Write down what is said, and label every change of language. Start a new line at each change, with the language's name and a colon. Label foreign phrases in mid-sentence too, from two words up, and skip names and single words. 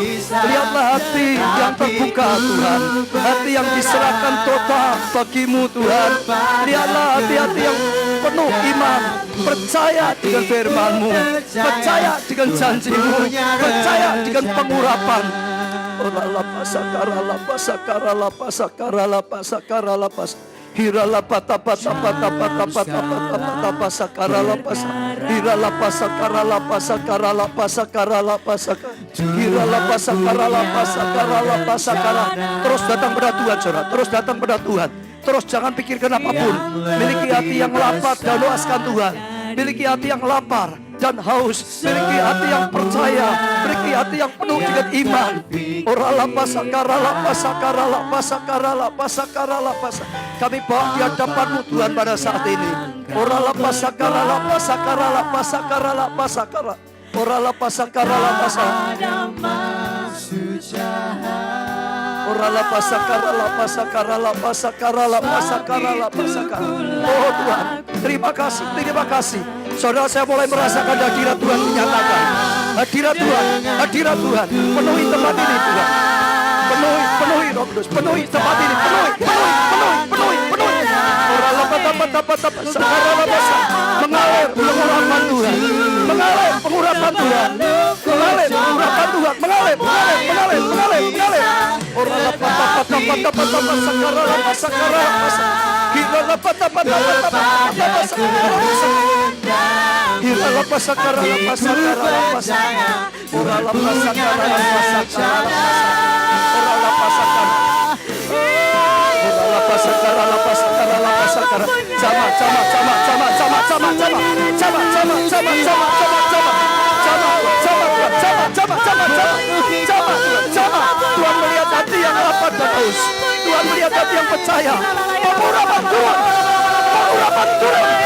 Indonesian: Lihatlah hati yang terbuka Tuhan. Hati yang diserahkan total bagi-Mu Tuhan. Lihatlah hati-hati yang penuh iman. Percaya dengan firman-Mu. Percaya dengan janji-Mu. Percaya dengan pengurapan. Orala pasakara pasakara pasakara pasakara pas. Hirala pata pata pata pata pata pata pasakara pas. Hirala pasakara pasakara pasakara pasakara. Hirala pasakara pasakara pasakara. Terus datang pada Tuhan, saudara. Terus datang pada Tuhan. Terus jangan pikirkan apapun. Miliki hati yang lapar dan luaskan Tuhan. Miliki hati yang lapar dan haus, miliki hati yang percaya, miliki hati yang penuh dengan iman. Orala pasakarala pasakarala pasakarala pasakarala pasak. Kami bawa di hadapan-Mu Tuhan pada saat ini. Orala pasakarala pasakarala pasakarala pasakara. Orala pasakarala pasak. Orala pasakarala pasakarala pasakarala pasakarala pasakara. Oh Tuhan, terima kasih, terima kasih. Saudara, saya mulai merasakan hadirat Tuhan menyatakan. Hadirat Tuhan, hadirat Tuhan. Penuhi tempat ini Tuhan. Penuhi Roh Kudus, penuhi tempat ini. Penuhi. Orala patah sakarala pasak. Mengalir pengurapan Tuhan. Mengalir pengurapan Tuhan. Mengalir pengurapan Tuhan. Mengalir. Orala patah sakarala pasak. Hirala patah Hirala pasakara pasakara pasakara. Orala pasakara pasakara. Orala pasakara. Orala pasakara pasakara pasakara. Sama. Tuhan melihat hati yang lapar dan haus. Tuhan melihat hati yang percaya. Pengurapan Tuhan. Pengurapan turun.